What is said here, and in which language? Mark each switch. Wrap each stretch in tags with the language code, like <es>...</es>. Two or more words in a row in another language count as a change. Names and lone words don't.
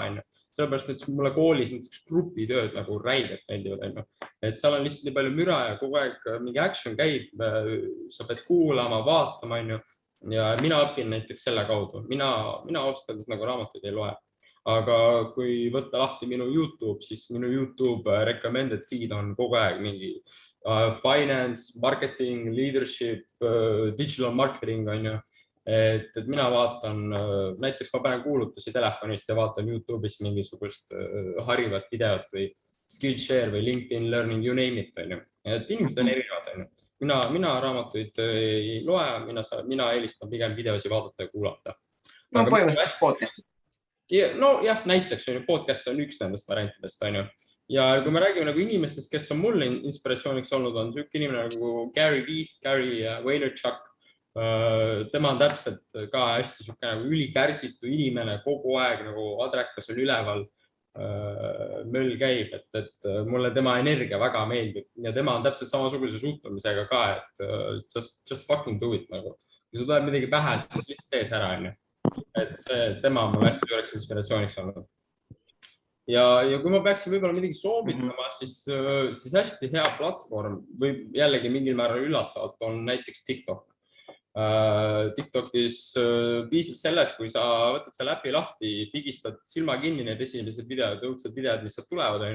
<et>Sellepärast, et mulle koolis näiteks grupitööd nagu räigelt meeldivad. Et seal on lihtsalt nii palju müra ja kogu aeg mingi action käib, sa pead kuulama, vaatama. Ja mina õpin näiteks selle kaudu. Mina ausalt öeldes nagu raamatuid ei loe. aga kui võtta lahti minu YouTube, siis minu YouTube</et> <en>recommended feed</en> <et>on kogu aeg mingi finance, marketing, leadership,</et> <en>digital marketing</en> <et>on ju. Et mina vaatan, näiteks ma panen kuulutusi telefonist ja vaatan YouTube'is mingisugust harivat videot või Skillshare või LinkedIn Learning,</et> <en>you name it</en> <et>on ju. Et inimesed on erinevad on ju. Mina raamatuid ei loe, mina eelistan pigem videosi vaadata ja kuulata. No põhimõtteliselt podcast. Nojah, näiteks on ju, podcast on üks nendest variantidest on ju. Ja kui me räägime nagu inimestest, kes on mulle inspiratsiooniks olnud, on selline inimene nagu Gary Vaynerchuk. Tema on täpselt ka hästi selline nagu ülikärsitu inimene, kogu aeg nagu adrekas on üleval, möll käib, et mulle tema energia väga meeldib ja tema on täpselt samasuguse suhtumisega ka, et</et> <en>just fucking do it</en> <et>nagu. Kui sul tuleb midagi pähe, siis lihtsalt tees ära on ju. Et tema on mulle hästi suureks inspiratsiooniks olnud. Ja kui ma peaksin võib-olla midagi soovitama, siis hästi hea platvorm või jällegi mingil määral üllatavalt on näiteks TikTok. TikTokis piisab selles, kui sa võtad selle äpi lahti, pigistad silma kinni need esimesed videod, õudsed videod, mis sealt tulevad, on ju.</et>